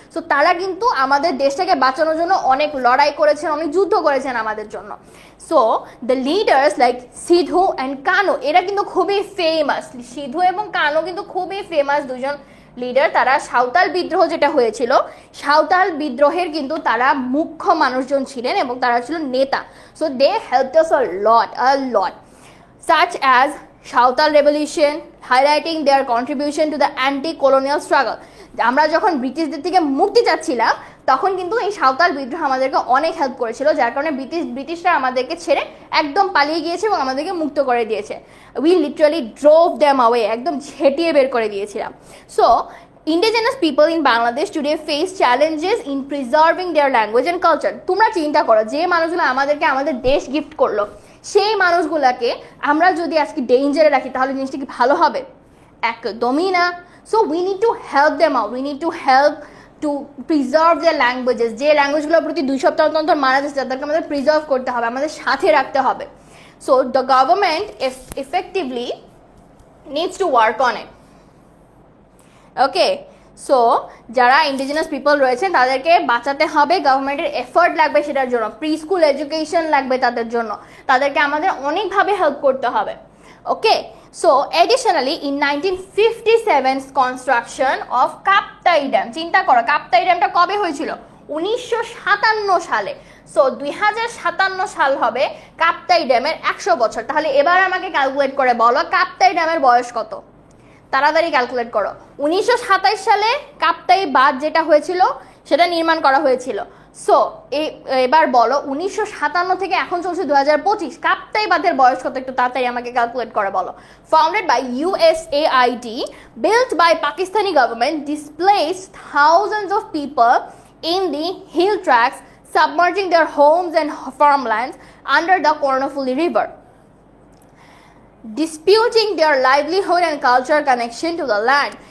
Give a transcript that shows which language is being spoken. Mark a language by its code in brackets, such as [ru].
[bn] So তারা কিন্তু আমাদের দেশটাকে বাঁচানোর জন্য অনেক লড়াই করেছেন, অনেক যুদ্ধ করেছেন আমাদের জন্য। [en] so the leaders like [bn] Sidhu and কানো, এরা কিন্তু খুবই ফেমাস। সিধু এবং কানো কিন্তু খুবই ফেমাস দুজন লিডার। তারা সাঁওতাল বিদ্রোহ যেটা হয়েছিল, সাঁওতাল বিদ্রোহের কিন্তু তারা মুখ্য মানুষজন ছিলেন এবং তারা ছিল নেতা। [en] So they helped us a lot such as Santhal revolution, highlighting their contribution to the anti-colonial struggle। [bn] আমরা যখন ব্রিটিশদের থেকে মুক্তি চাচ্ছিলাম, তখন কিন্তু এই সাঁওতাল বিদ্রোহ আমাদেরকে অনেক হেল্প করেছিল, যার কারণে ব্রিটিশরা আমাদেরকে ছেড়ে একদম পালিয়ে গিয়েছে এবং আমাদেরকে মুক্ত করে দিয়েছে। [en] we literally drove them away, [bn] একদম ঝেঁটিয়ে বের করে দিয়েছিলাম। [en] So indigenous people in Bangladesh today face challenges in preserving their language and culture। [bn] তোমরা চিন্তা করো, যে মানুষগুলো আমাদেরকে আমাদের দেশ গিফট করলো, সেই মানুষগুলোকে আমরা যদি আজকে ডেঞ্জারে রাখি, তাহলে জিনিসটা কি ভালো হবে? একদমই না। [en] So we need to help them out, we need to help to preserve their languages. [bn] যে ল্যাঙ্গুয়েজগুলোর প্রতি 2 সপ্তাহ অন্তর মারা যাচ্ছে, তাদেরকে আমাদের প্রিজার্ভ করতে হবে, আমাদের সাথে রাখতে হবে। [en] So the government effectively needs to work on it। [bn] Okay, so যারা ইন্ডিজিনাস পিপল রয়েছেন তাদেরকে বাঁচাতে হবে, গভর্নমেন্টের এফোর্ট লাগবে সেটার জন্য, প্রি স্কুল এডুকেশন লাগবে তাদের জন্য, তাদেরকে আমাদের অনেকভাবে হেল্প করতে হবে। [en] Okay, so additionally in 1957 construction of Kaptai dam. [bn] চিন্তা করো, কাপ্তাই ড্যামটা কবে হয়েছিল? 1957 সালে। সো 2057 সাল হবে কাপ্তাই ড্যামের 100 বছর। তাহলে এবার আমাকে ক্যালকুলেট করে বলো কাপ্তাই ড্যামের বয়স কত? তাড়াতাড়ি ক্যালকুলেট করো। 1927 সালে কাপ্তাই বাঁধ যেটা হয়েছিল সেটা নির্মাণ করা হয়েছিল। সো এবার বলো 1957 থেকে এখন চলছে 2025, কাপ্তাই বাঁধের বয়স কত? একটু তাড়াতাড়ি আমাকে ক্যালকুলেট করে বলো। [en] Founded by USAID, built by Pakistani government, displaced thousands of people in the hill tracts, submerging their homes and farmlands under the Kornofuli River, disputing their livelihood and cultural connection to the land.